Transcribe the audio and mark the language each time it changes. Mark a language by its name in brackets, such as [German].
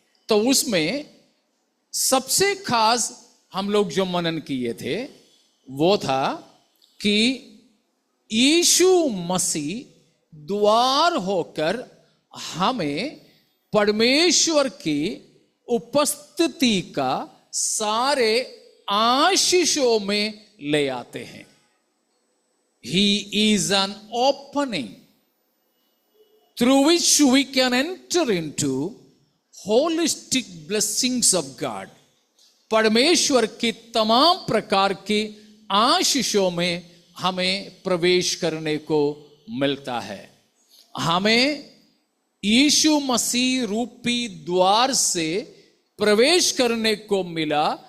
[Hindi] तो उसमें सबसे खास हम लोग जो मनन किए थे वो था कि यीशु मसीह द्वार होकर हमें परमेश्वर की उपस्थिति का सारे आशीषों में ले आते हैं। [English] He is an opening through which we can enter into holistic blessings of God. [Hindi] परमेश्वर की तमाम प्रकार की आशीषों में हमें प्रवेश करने को मिलता है। हमें यीशु मसीह रूपी द्वार से प्रवेश करने को मिला।